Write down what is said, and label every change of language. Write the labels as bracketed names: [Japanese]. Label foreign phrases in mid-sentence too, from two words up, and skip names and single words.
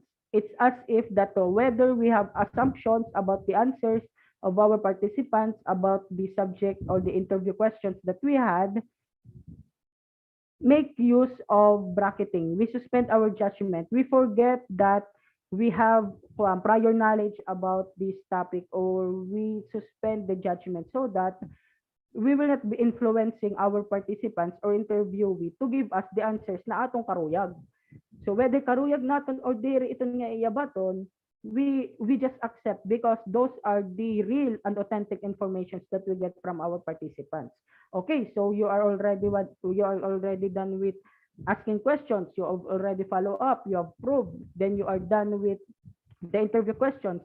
[English] It's as if that whether we have assumptions about the answers of our participants about the subject or the interview questions that we had, make use of bracketing. We suspend our judgment. We forget that we have prior knowledge about this topic, or we suspend the judgment so that we will not be influencing our participants or interviewee to give us the answers [Waray] na atong karuyag. So whether karuyag naton or diri ito nga iyabaton, [English] we just accept because those are the real and authentic informations that we get from our participants. Okay, so you are already done with asking questions, you have already follow up, you have proved, then you are done with the interview questions.